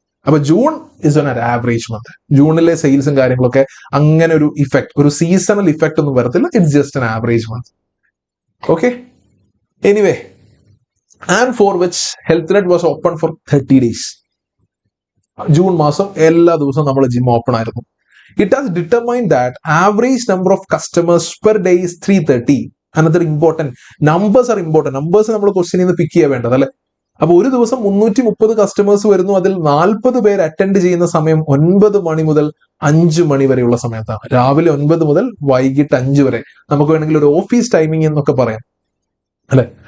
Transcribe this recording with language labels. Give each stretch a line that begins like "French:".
Malayalam: അപ്പൊ
English: June is on average month.
Malayalam: ജൂണിലെ സെയിൽസും കാര്യങ്ങളൊക്കെ അങ്ങനെ ഒരു ഇഫക്റ്റ്, ഒരു സീസണൽ ഇഫക്റ്റ് ഒന്നും വരത്തില്ല.
English: It's just an average month. Okay, anyway, and for which HealthNet was open for 30 days.
Malayalam: June മാസം എല്ലാ ദിവസവും നമ്മൾ ജിം ഓപ്പൺ ആയിരുന്നു.
English: It has determined that average number of customers per day is 330. Another important, numbers are important.
Malayalam: Numbers നമ്മൾ ക്വസ്റ്റ്യനിൽ നിന്ന് പിക്ക് ചെയ്യാൻ വേണ്ടത് അല്ലെ. അപ്പൊ ഒരു ദിവസം 330 കസ്റ്റമേഴ്സ് വരുന്നു. അതിൽ 40 പേര് അറ്റൻഡ് ചെയ്യുന്ന സമയം 9 മണി മുതൽ 5 മണി വരെയുള്ള സമയത്താണ്. രാവിലെ 9 മുതൽ വൈകിട്ട് 5 വരെ. നമുക്ക് വേണമെങ്കിൽ ഒരു ഓഫീസ് ടൈമിംഗ് എന്നൊക്കെ പറയാം അല്ലെ.